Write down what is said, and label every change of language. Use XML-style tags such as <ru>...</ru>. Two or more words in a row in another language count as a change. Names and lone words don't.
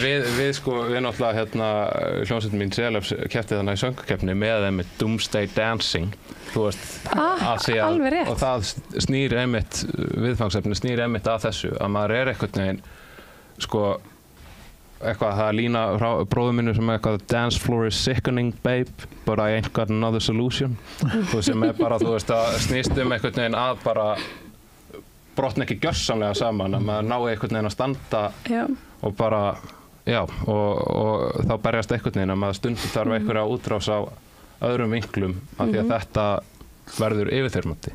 <is>Við náttúrulega hérna hljómsveitin mín Selefs keppti þarna í söngkeppni með þeim með doomsday dancing þú veist alveg rétt. Og það snýr einmitt viðfangsefni snýr einmitt að þessu að maður er einhvern veginn sko eitthvað það lína frá bróður minni sem eitthvað</is> <en>dance floor is sickening babe but I ain't got another solution</en> <is>þú sem bara þú veist að snýst einhvern veginn að bara brotna ekki gjörsamlega saman að maður nái einhvern veginn að standa og bara og þá berjast einhvern veginn að maður stundum þarf einhverja útrás á öðrum vinklum af því að þetta verður yfirþyrmandi.</is>